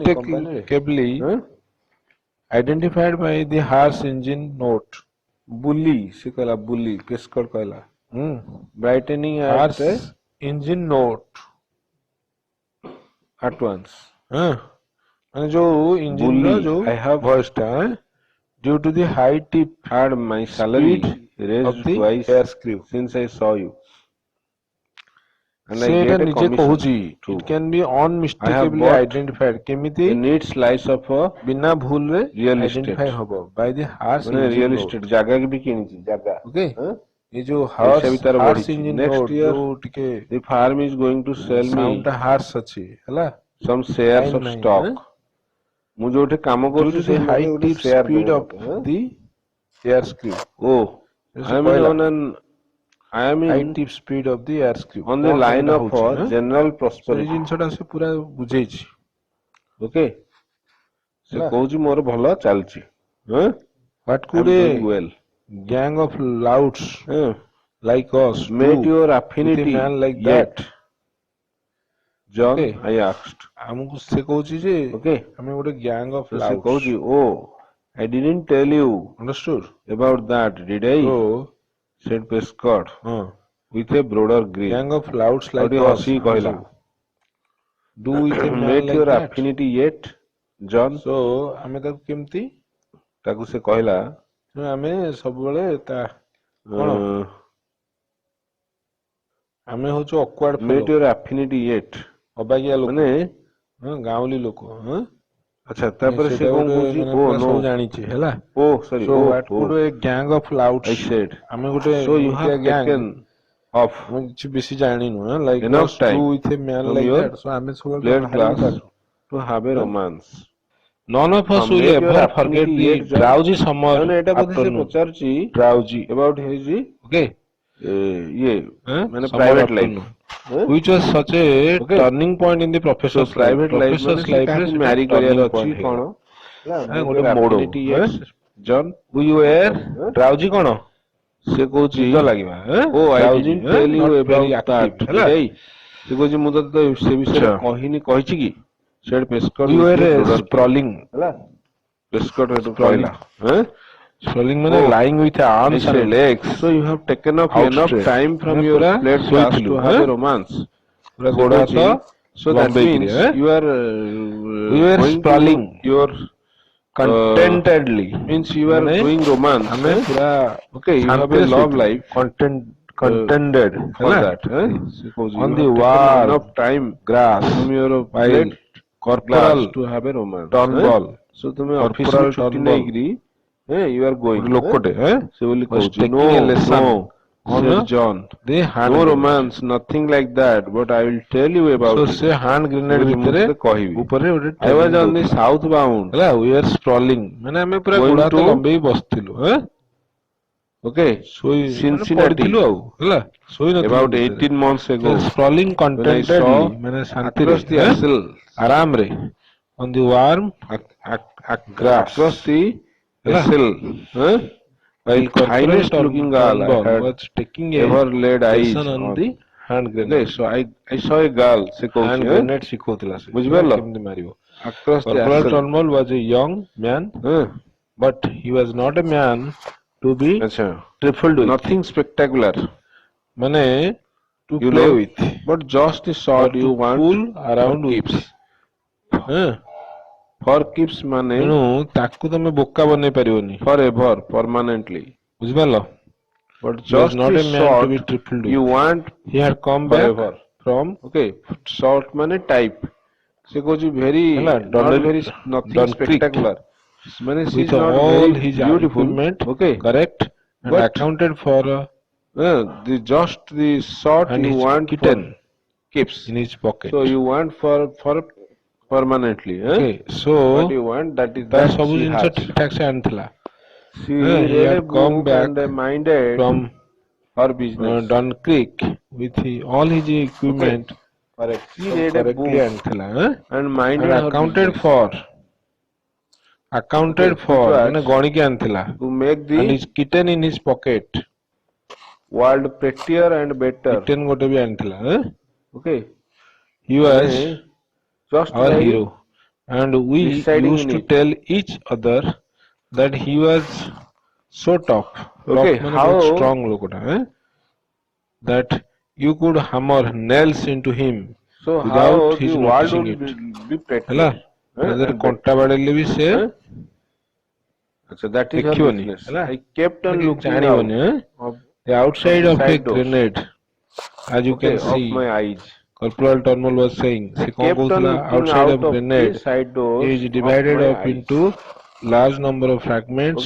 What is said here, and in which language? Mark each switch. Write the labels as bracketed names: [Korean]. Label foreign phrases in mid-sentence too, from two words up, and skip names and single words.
[English] unmistakably [Odia] ହଁ? [English] identified by the harsh engine note [Odia] ବୁଲି ସେ କହିଲା ବୁଲି ପେସ୍କଡ କହିଲା hmm. [English] brightening harsh engine note at once. [Odia] ମାନେ ଯୋଉ ଇଞ୍ଜିନ ର Bully, ଯୋଉ [English] I have [Odia] ଭଏସ ଟା [English] due to the high tip had my salary speed raised of the twice air screw since I saw you. And I [Odia] ସେ ଏଟା [English] get a [Odia] ନିଜେ [English] commission [Odia] କହୁଛି [English] too. it can be I have unmistakably bought identified କେମିତି a neat slice of a [Odia] ବିନା ଭୁଲରେ [English] real identify estate. ହବ by the harsh [Odia] ମାନେ [English] engine real note [Odia] estate ଜାଗା ବି କିଣିଛି ଜାଗା [English] okay [Odia] ହଁ? ଏ ଯୋଉ ପଇସା ବି ତାର [English] harsh [Odia] ବଢିଛି [English] engine next note year [Odia] ଯୋଉ ଟିକେ [English] the farm is going to sell me [Odia] ସାଉଣ୍ଡ ଟା harsh ଅଛି ହେଲା [English] some shares Time of [Odia] ନାହିଁ, stock ମୁଁ ଯୋଉଠି କାମ [English] due [Odia] କରୁଛି [English] to the [Odia] ସେଇ [English] high [Odia] ମୋତେ ଗୋଟେ [English] tip [Odia] share [English] speed [Odia] ଦେବେ [English] of [Odia] ମୋତେ [English] the air screw oh [Odia] ସେ [English] I am [Odia] କହିଲା [English] on an I am high in tip speed of the air screw on the [Odia] କଣ [English] line [Odia] ଏଇଟା [English] of [Odia] ହଉଛି, [English] general [Odia] ସେଇ [English] prosperity [Odia] ଜିନିଷଟା ସେ ପୁରା ବୁଝେଇଛି ଓକେ ସେ ହେଲା କହୁଛି ମୋର ଭଲ ଚାଲିଛି ହଁ [English] what I am could a doing well gang of louts like us met do your with a affinity man like yet that John Okay. I asked [Odia] ଆମକୁ ସେ କହୁଛି ଯେ [English] okay [Odia] ଆମେ ଗୋଟେ [English] gang of [Odia] so ସେ ଲାଉଡ୍ସ [English] କହୁଛି oh I didn't tell you understood about that did I so said Prescott [Odia] ହଁ [English] with a broader grin gang of louts [Odia] ଆଉ [English] ଲାଇକ [Odia] ଟିକେ [English] us [Odia] ହସିକି ଆମେ କହିଲା [English] ସବୁ do with a man met like your that affinity yet John [Odia] so ଆମେ ତାକୁ କେମିତି ତାକୁ ସେ କହିଲା ଆମେ ସବୁବେଳେ ତା କଣ uh, ଆମେ ହଉଛୁ ଅକ୍ୱାର୍ଡ [English] met [Odia] ଫେଲୋ [English] your affinity yet [Odia] ଅବାଗିଆ ଲୋକ ମାନେ ହଁ ଗାଉଁଲି ଲୋକ ହଁ ଆଚ୍ଛା ତାପରେ ସେ ସେଇଟା କଣ ଗୋଟେ କହୁଛି ମାନେ oh ପୁରା [English] no [Odia] ସବୁ ଜାଣିଛି ହେଲା [English] oh sorry so oh what could a gang of louds I said [Odia] ଆମେ ଗୋଟେ [English] so you [Odia] ଏମିତିଆ [English] have [Odia] ଗ୍ୟାଙ୍ଗ [English] taken off [Odia] ଆମେ କିଛି ବେଶୀ ଜାଣିନୁ ଲାଇକ [English] enough us do time with a man from like your that so [Odia] ଆମେ ସବୁବେଳେ [English] played [Odia] ବାହାରିବୁ [English] class [Odia] ତାଠୁ [English] to have a romance none of us [Odia] ହଁ [English] will met your ever forget affinity the yet John drowsy summer [Odia] ତାମାନେ ଏଇଟା ବୋଧେ ସେ [English] afternoon [Odia] ପଚାରୁଛି [English] drowsy about his okay [Odia] ଇଏ ମାନେ [English] summer private life afternoon which was such a Okay. turning point in the So professor's life. private life [Odia] ମାନେ [English] Professor's [Odia] ସେ life ରେ କାହାକୁ ସେଟା ମ୍ୟାରି [English] turning [Odia] କରିବାର [English] point [Odia] ଅଛି କଣ ହେଇଗଲା। ହେଲା ଗୋଟେ ମୋର ମୋଡ [English] affinity yet John who you wear drowsy କଣ [Odia] ସେ କହୁଛି ନିଦ ଲାଗିବା [English] oh I drowsy didn't tell you not very ଅବାଉଟ active ଦ୍ୟାଟ୍ [Odia] ହେଲା ଏଇ ସେ କହୁଛି ମୁଁ ତତେ ସେ ବିଷୟରେ ଆଚ୍ଛା। କହିନି କହିଛି କି ସେଡ୍ ପ୍ରେସ୍କଟ୍ [English] who you ୱିଥ୍ wear ପ୍ରୋଡକ୍ଟ sprawling [Odia] ହେଲା ପ୍ରେସ୍କଟ୍ ହେଠୁ [English] Sprawling. [Odia] କହିଲା sprawling ମାନେ [English] Oh, lying with I arms and said, legs so you have taken off enough outstretched time from [Odia] ମାନେ [English] your [Odia] ପୁରା [English] plate class [Odia] ଶୋଇଥିଲୁ [English] to have a romance. [Odia] ପୁରା ସେ ଗୋଡ କହୁଛି, ହାତ [English] so that [Odia] ଲମ୍ବେଇକିରି [English] means you are we were going sprawling to your contentedly means you are [Odia] ମାନେ [English] doing romance. [Odia] ଆମେ ପୁରା [English] Okay, you have a [Odia] ଶାନ୍ତିରେ [English] love [Odia] ଶୋଇଥିଲୁ [English] life contented for [Odia] ହେଲା [English] that. [Odia] ସେ କହୁଛି [English] on you the have taken wall enough time grass from your while plate corporal class to have a romance. Turnbull [Odia] So ତୁମେ [English] corporal [Odia] ଅଫିସରୁ ଛୁଟି [English] Turnbull ନେଇକିରି you are going. [Odia] ଗୋଟେ ଲୋକଟେ ସେ ବୋଲି [English] was [Odia] କହୁଛି [English] taking a lesson no on said John the hand no grenade. romance nothing like that but I will tell you about so it. ସେ hand grenade [Odia] କହୁଛି, ମୁଁ ଭିତରେ ତତେ କହିବି ଉପରେ ଗୋଟେ [English] I was training on the [Odia] ଦଉଥିଲା [English] south bound [Odia] ହେଲା [English] we are sprawling [Odia] ମାନେ ଆମେ ପୁରା [English] Going [Odia] ଗୋଡ ହାତ [English] to- [Odia] ଲମ୍ବେଇ ବସିଥିଲୁ [English] okay [Odia] ଶୋଇ ମାନେ [English] Cincinnati [Odia] ପଡିଥିଲୁ ଆଉ ହେଲା ଶୋଇ ନଥିଲୁ [English] about [Odia] ଭିତରେ। [English] 18 months ago sprawling when I contentedly saw [Odia] ମାନେ ଶାନ୍ତିରେ [English] across the Axel ଆରାମରେ on the warm grass across the [Odia] ହେଲା [English] Axel while the corporal finest looking girl I Turnbull had was taking a ever laid eyes lesson on on. the hand Okay, grenade so I saw a girl [Odia] ସେ କହୁଛି [English] hand grenade [Odia] ଶିଖଉଥିଲା ସେ ବୁଝିପାରିଲ? କେମିତି ମାରିବ [English] across the Corporal Axel Turnbull was a young man but he was not a man to be [Odia] ଆଚ୍ଛା [English] trifled with nothing spectacular [Odia] ମାନେ to [English] you play know with but just the sort but you to want fool for around with keeps [Odia] ହଁ [English] for keeps [Odia] ମାନେ ତେଣୁ ତାକୁ ତମେ ବୋକା ବନେଇ ପାରିବନି [English] forever permanently [Odia] ବୁଝିପାରିଲ [English] but he was just not the a man to sort be trifled you with want he had come back forever from okay sort [Odia] ମାନେ type ସେ କହୁଛି very ହେଲା [English] not very nothing Dunkirk spectacular ମାନେ she with is not all very his beautiful equipment okay correct and But- accounted for the just the sort and you his want kitten for keeps in his pocket so you want for permanently okay so what you want that is [Odia] ତାର [English] that [Odia] ସବୁ [English] she [Odia] ଜିନିଷ [English] has [Odia] ଠିକ ଠାକ ସେ ଆଣିଥିଲା [English] she he read a had come book back and minded from her business Dunkirk with all his equipment correct she [Odia] ସବୁ [English] read a correctly book [Odia] ଆଣିଥିଲା [English] and minded and her accounted business for Okay, for which was [Odia] ମାନେ ଗଣିକି ଆଣିଥିଲା [English] to make the and his kitten in his pocket world prettier and better [Odia] kitten ଗୋଟେ ବି ଆଣିଥିଲା [English] okay he was [Odia] ମାନେ just [English] our by hero and we residing used in to it. tell each other that he was so tough Okay, [Odia] ମାନେ [English] how- ବହୁତ strong ଲୋକଟା that you could hammer nails into him so how without his the world noticing would it be prettier [Odia] ହେଲା ତା ଦେହରେ [English] and [Odia] କଣ୍ଟା ବାଡେଇଲେ ବି ସେ [English] so that is her [Odia] ଦେଖିବନି [English] business [Odia] ହେଲା [English] I kept on [Odia] କିଛି [English] looking out [Odia] ଜାଣିବନି [English] of, the outside the of a side doors. grenade as you okay, can of see my eyes Corporal Turnbull was saying I [Odia] ସେ କଣ [English] kept on [Odia] କହୁଥିଲା [English] looking outside out of of grenade the side doors is of divided my up eyes. into large number of fragments